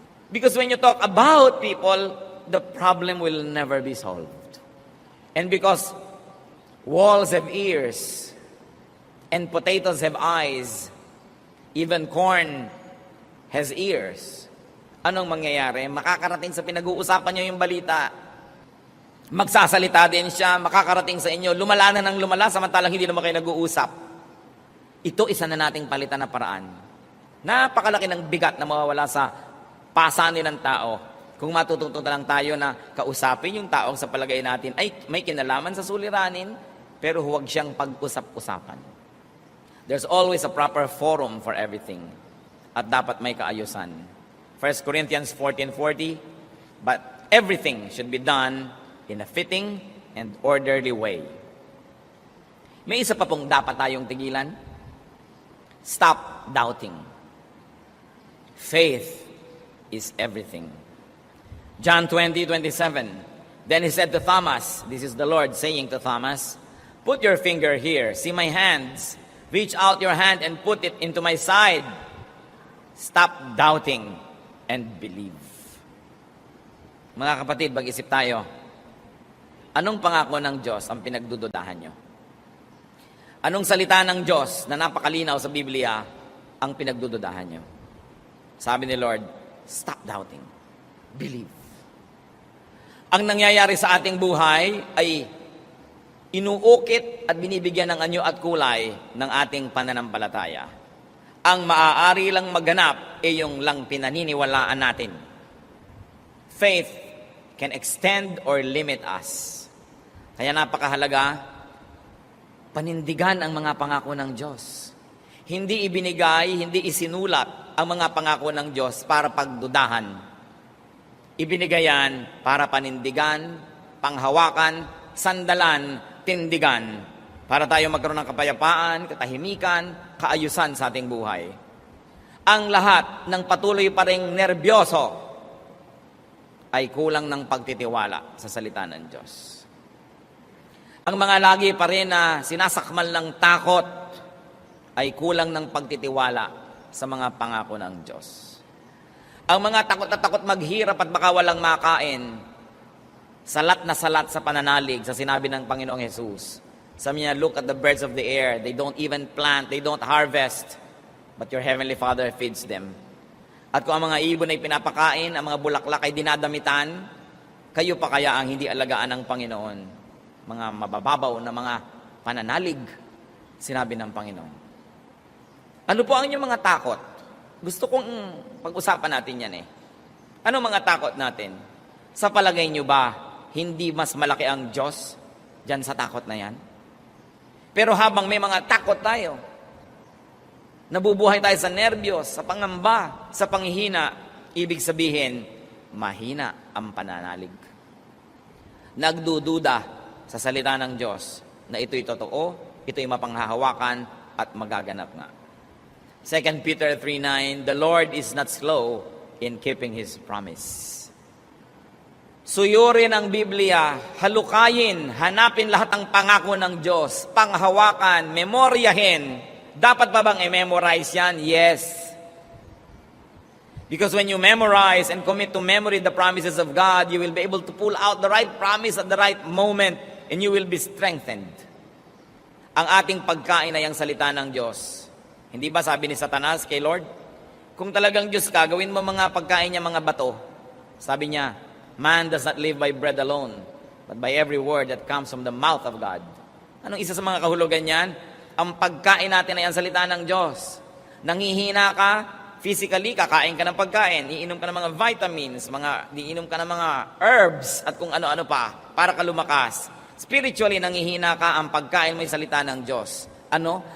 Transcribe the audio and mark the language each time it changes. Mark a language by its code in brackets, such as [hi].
[en] Because when you talk about people, the problem will never be solved. And because walls have ears and potatoes have eyes, even corn has ears. [tl] Anong mangyayari? Makakarating sa pinag-uusapan nyo yung balita. Magsasalita din siya, makakarating sa inyo, lumala na ng lumala, samantalang hindi naman kayo nag-uusap. Ito isa na nating palitan na paraan. Napakalaki ng bigat na mawawala sa pasanin ng tao Kung matututo na lang tayo na kausapin yung taong sa palagay natin ay may kinalaman sa suliranin, pero huwag siyang pag-usap-usapan. [en] There's always a proper forum for everything. [tl] At dapat may kaayusan. [en] 1 Corinthians 14:40, but everything should be done in a fitting and orderly way. [tl] May isa pa pong dapat tayong tigilan. [en] Stop doubting. Faith is everything. John 20:27. Then he said to Thomas, this is the Lord saying to Thomas, put your finger here, see my hands, reach out your hand and put it into my side. Stop doubting and believe. [tl] Mga kapatid, mag-isip tayo. Anong pangako ng Diyos ang pinagdududahan nyo? Anong salita ng Diyos na napakalinaw sa Biblia ang pinagdududahan nyo? Sabi ni Lord, [en] stop doubting. Believe. [tl] Ang nangyayari sa ating buhay ay inuukit at binibigyan ng anyo at kulay ng ating pananampalataya. Ang maaari lang maganap ay yung lang pinaniniwalaan natin. [en] Faith can extend or limit us. [tl] Kaya napakahalaga, panindigan ang mga pangako ng Diyos. Hindi ibinigay, hindi isinulat ang mga pangako ng Diyos para pagdudahan. Ibinigay yan para panindigan, panghawakan, sandalan, tindigan, para tayo magkaroon ng kapayapaan, katahimikan, kaayusan sa ating buhay. Ang lahat ng patuloy pa ring nerbyoso ay kulang ng pagtitiwala sa salita ng Diyos. Ang mga lagi pa rin na sinasakmal ng takot ay kulang ng pagtitiwala sa mga pangako ng Diyos. Ang mga takot na takot maghirap at baka walang makain, salat na salat sa pananalig sa sinabi ng Panginoong Jesus. Sabi niya, [en] look at the birds of the air. They don't even plant, they don't harvest, but your heavenly Father feeds them. [tl] At kung ang mga ibon ay pinapakain, ang mga bulaklak ay dinadamitan, kayo pa kaya ang hindi alagaan ng Panginoon? Mga mabababaw na mga pananalig, sinabi ng Panginoon. Ano po ang inyong mga takot? Gusto kong pag-usapan natin yan eh. Ano mga takot natin? Sa palagay nyo ba, hindi mas malaki ang Diyos dyan sa takot na yan? Pero habang may mga takot tayo, nabubuhay tayo sa nerbiyos, sa pangamba, sa panghihina, ibig sabihin, mahina ang pananalig. Nagdududa sa salita ng Diyos na ito'y totoo, ito'y mapanghahawakan at magaganap nga. [en] 2 Peter 3:9, the Lord is not slow in keeping His promise. [tl] Suyurin ang Biblia, halukayin, hanapin lahat ng pangako ng Diyos, panghawakan, memoryahin. Dapat ba bang i-memorize yan? Yes. [en] Because when you memorize and commit to memory the promises of God, you will be able to pull out the right promise at the right moment and you will be strengthened. [tl] Ang ating pagkain ay ang salita ng Diyos. Hindi ba sabi ni Satanas kay Lord, kung talagang Diyos ka, gawin mo mga pagkain niya mga bato. Sabi niya, [en] man does not live by bread alone, but by every word that comes from the mouth of God. [tl] Anong isa sa mga kahulugan niyan? Ang pagkain natin ay ang salita ng Diyos. Nangihina ka, physically, kakain ka ng pagkain, iinom ka ng mga vitamins, iinom ka ng mga herbs, at kung ano-ano pa, para ka lumakas. Spiritually, nangihina ka, ang pagkain mo ay salita ng Diyos. Ano?